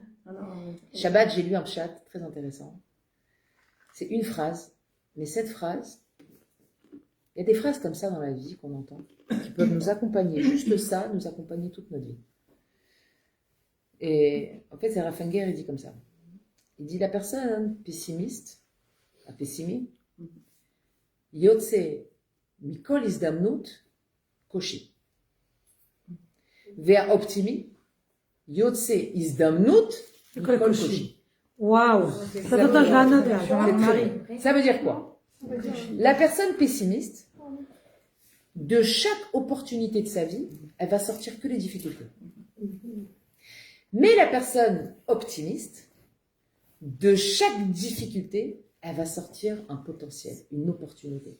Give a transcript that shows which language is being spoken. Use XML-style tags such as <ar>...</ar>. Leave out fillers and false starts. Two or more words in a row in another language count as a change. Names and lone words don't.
<fr>Shabbat, j'ai lu un pshat très intéressant. C'est une phrase, mais cette phrase, il y a des phrases comme ça dans la vie qu'on entend, qui peuvent nous accompagner, juste ça, nous accompagner toute notre vie. Et en fait, c'est Rafanger, il dit comme ça. Il dit la personne pessimiste, un pessimiste,</fr> <he>יוצא מכל הזדמנות קושי. ואופטימי, יוצא הזדמנות מכל קושי.</he> <fr>Waouh. Attends, je la note là. Je vais C'est Marie. Ça veut dire quoi? La personne pessimiste, de chaque opportunité de sa vie, elle va sortir que les difficultés. Mais la personne optimiste, de chaque difficulté, elle va sortir un potentiel, une opportunité.</fr>